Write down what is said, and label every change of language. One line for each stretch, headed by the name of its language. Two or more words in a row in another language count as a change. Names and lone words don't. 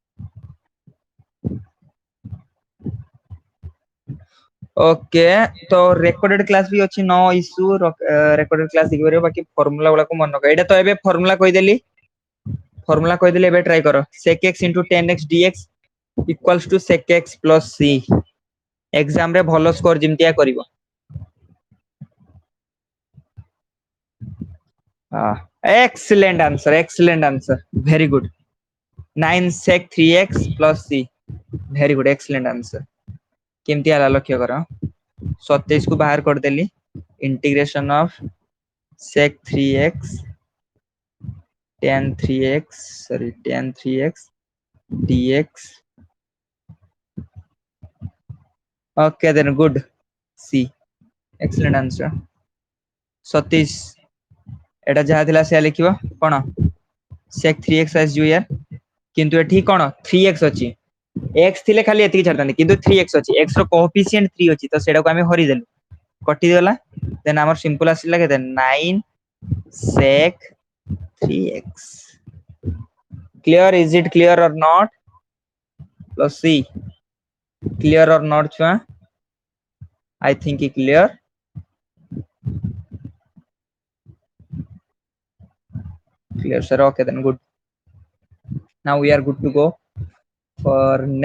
Odia: ଓକେ ତ
English: recorded class
Odia: ବି ଅଛି ନ ଇସୁ
English: recorded class
Odia: ଦେଖିପାରିବ ବାକି ଫର୍ମୁଲା ଗୁଡାକୁ ମନେ ରଖ ଏଇଟା ତ ଏବେ ଫର୍ମୁଲା କହିଦେଲି ଏବେ ଟ୍ରାଏ କର
English: sec x into 10x dx equals to sec x plus c
Odia: ଏକ୍ସାମ ରେ ଭଲ ସ୍କୋର ଯେମିତିଆ କରିବ
English: excellent answer very good 9 sec 3x plus c very good excellent answer
Odia: କେମିତି ହେଲା ଲକ୍ଷ୍ୟ କର 27 କୁ ବାହାର କରିଦେଲି
English: integration of sec 3x tan 3x dx okay then good c excellent answer 27
Odia: ଏଟା ଯାହା ଥିଲା ସେୟା ଲେଖିବ କଣ sec 3x ଆସିଯିବ ୟାର କିନ୍ତୁ ଏଠି କଣ 3x ଅଛି x ଥିଲେ ଖାଲି ଏତିକି ଛାଡିଥାନ୍ତି କିନ୍ତୁ 3x ଅଛି x ର କୋଏଫିସିଏंट 3 ଅଛି ତ ସେଇଟାକୁ ଆମେ ହରିଦେଲୁ କଟିଗଲା ଦେନ୍ ଆମର ସିମ୍ପଲ ଆସିଲା କେତେ
English: 9 sec 3x clear is it clear or not plus c clear or not
Odia: ଛୁଆ
English: I think it clear clear sir okay then good now we are good to go for